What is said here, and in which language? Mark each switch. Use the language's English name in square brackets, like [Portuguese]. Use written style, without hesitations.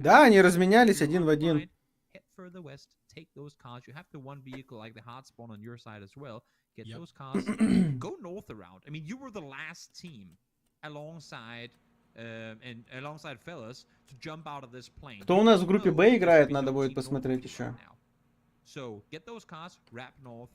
[Russian] Да, они разменялись [English] you're [Russian] один в один. [English] occupied, head further west, take those cars. You have the one vehicle like the hard spawn on your side as well. Get those cars, go north around. I mean, you were the last team alongside and alongside fellas to jump out of this plane. [Russian] Кто у нас в группе Б играет, надо будет посмотреть еще. [English] So, get those cars, wrap north.